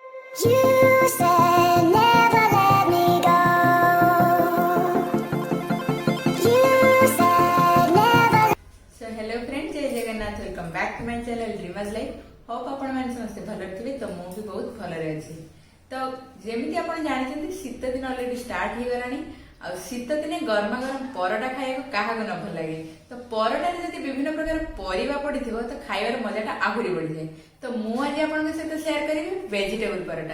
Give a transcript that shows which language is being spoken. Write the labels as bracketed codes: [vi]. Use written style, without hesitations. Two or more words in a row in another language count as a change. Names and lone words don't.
[en] You said never let me go. You said never. So hello friends, [or] ଜୟ ଜଗନ୍ନାଥ। [en] Welcome back to my channel Dreamers Life. [or] ହୋପ ଆପଣ ମାନେ ସମସ୍ତ ଭଲ ଥିବେ। ତ ମୁଁ ବି ବହୁତ ଭଲ ରେ ଅଛି। ତ ଯେମିତି ଆପଣ ଜାଣିଛନ୍ତି ଶୀତ ଦିନ [en] already start [or] ହୋଇ ଗଲାଣି। ଆଉ ଶୀତ ଦିନେ ଗରମା ଗରମ ପରଟା ଖାଇବାକୁ କାହାକୁ ନ ଭଲ ଲାଗେ। ତ ପରଟା ରେ ଯେତେ ବିଭିନ୍ନ ପ୍ରକାର ପରିବା ପଡିଥିବ ତ ଖାଇବାର ମଜାଟା ଆହୁରି ବଢ଼ି ଯାଏ। ତ ମୁଁ ଆଜି ଆପଣଙ୍କ ସାଥେ ଶେୟାର କରିବି ଭେଜିଟେବଲ ପରଟା।